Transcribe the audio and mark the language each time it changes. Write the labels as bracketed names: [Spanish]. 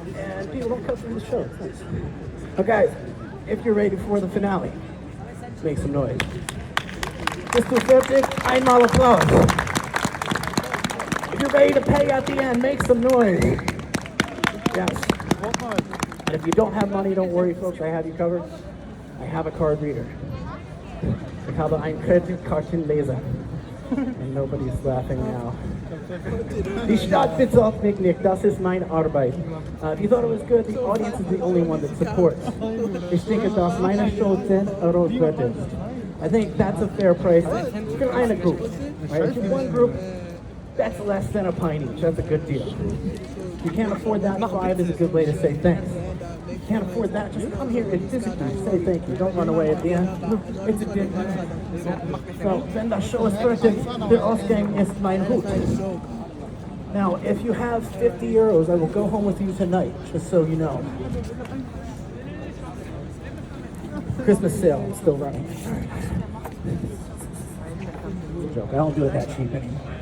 [English] And people don't cut through the show. It's nice. Okay, if you're ready for the finale, make some noise. [German] Bis zu 40, einmal Applaus. [English] If you're ready to pay at the end, make some noise. Yes. And if you don't have money, don't worry, folks. I have you covered. I have a card reader. [German] Ich habe einen Kreditkartenleser. [English] And nobody's laughing now. [German] Die Stadt bezahlt mich nicht. Das ist meine Arbeit. [English] If you thought it was good, the audience is the only one that supports. [German] Ich denke, dass meine Show 10 Euro wert ist. [English] I think that's a fair price for eine group. Right? If you're one group, that's less than a pint each. That's a good deal. If you can't afford that, 5 is a good way to say thanks. If you can't afford that, just come here and physically say thank you. Don't run away at the end. It's a dick. [German] So, wenn das Show ist fertig, der Ausgang ist mein Hut. [English] Now, if you have 50 euros, I will go home with you tonight, just so you know. Christmas sale is still running. Joke. I don't do it that cheap anymore.